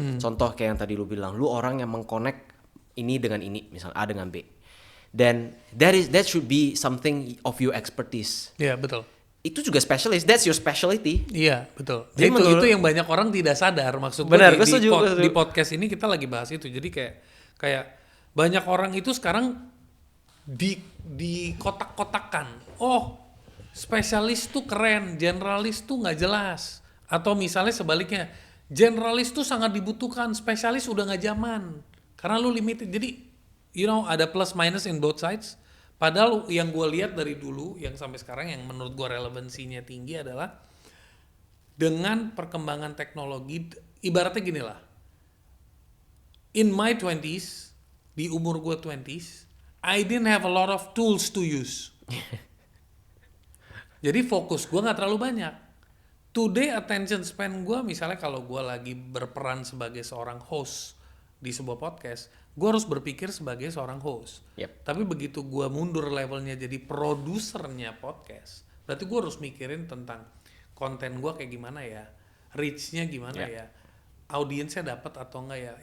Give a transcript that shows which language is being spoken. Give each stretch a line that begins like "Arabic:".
Indonesian: Contoh kayak yang tadi lu bilang, lu orang yang mengconnect ini dengan ini, misalnya A dengan B.
English: Then that should be something of your expertise.
Indonesian: Iya, betul. Itu juga
English: specialist, that's your specialty.
Indonesian: Iya, betul. Jadi Itu yang banyak orang tidak sadar. Maksud gue Benar, di podcast ini kita lagi bahas itu. Jadi kayak banyak orang itu sekarang di kotak-kotakan. Oh, spesialis tuh keren, generalis tuh nggak jelas. Atau misalnya sebaliknya, generalis tuh sangat dibutuhkan, spesialis udah nggak zaman. Karena lu limited. Jadi, ada plus minus
English: in both sides.
Indonesian: Padahal yang gue lihat dari dulu, yang sampai sekarang yang menurut gue relevansinya tinggi adalah dengan perkembangan teknologi, ibaratnya gini lah.
English: In my 20s,
Indonesian: di umur gue
English: 20s, I didn't have a lot of tools to use.
Indonesian: Jadi fokus gue gak terlalu banyak.
English: Today attention span
Indonesian: gue, misalnya kalau gue lagi berperan sebagai seorang host di sebuah podcast, gue harus berpikir sebagai seorang host.
English: Yep.
Indonesian: Tapi begitu gue mundur levelnya jadi produsernya podcast, berarti gue harus mikirin tentang konten gue kayak gimana ya, reach-nya gimana ya, audiensnya dapat atau enggak ya.